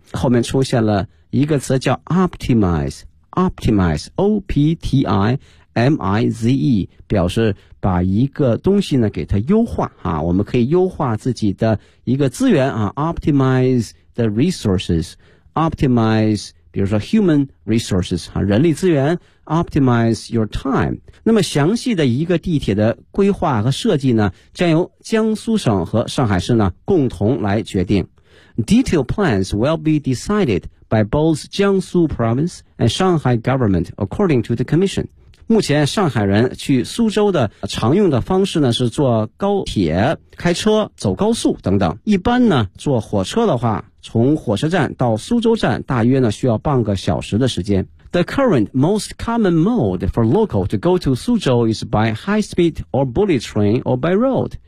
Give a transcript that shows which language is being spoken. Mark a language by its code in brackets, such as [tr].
[zh] 后面出现了一个词叫 optimize， optimize O-P-T-I-M-I-Z-E， 表示把一个东西呢给它优化啊，我们可以优化自己的一个资源啊， [en] optimize the resources， [zh] optimize比如说 human resources 啊，人力资源， [en] optimize your time。 [zh] 那么详细的一个地铁的规划和设计呢，将由江苏省和上海市呢共同来决定。 [en] Detailed plans will be decided by both Jiangsu province and Shanghai government according to the commission。 [zh] 目前上海人去苏州的常用的方式呢是坐高铁、开车、走高速等等，一般呢坐火车的话，从火车站到苏州站大约呢需要半个小时的时间。 [en] The current most common mode for local to go to 苏州 is by high speed or bullet train or by road。